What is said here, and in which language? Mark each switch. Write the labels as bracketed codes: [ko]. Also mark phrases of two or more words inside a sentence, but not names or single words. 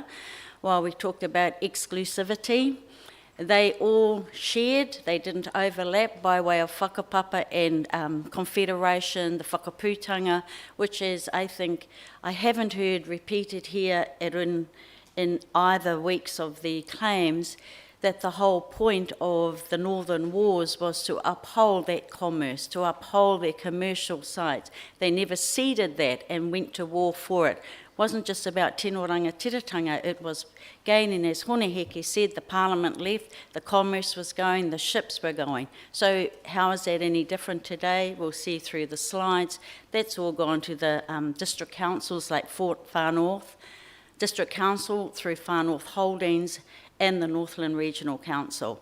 [en] While we talked about exclusivity, they all shared, they didn't overlap by way of whakapapa and confederation, the whakaputanga, which is, I think, I haven't heard repeated here in either weeks of the claims, that the whole point of the Northern Wars was to uphold that commerce, to uphold their commercial sites. They never ceded that and went to war for it. It wasn't just about [mi] tino rangatiratanga, [en] it was gaining, as Hone Heke said, the parliament left, the commerce was going, the ships were going. So how is that any different today? We'll see through the slides. That's all gone to the district councils like Far North, District Council through Far North Holdings and the Northland Regional Council.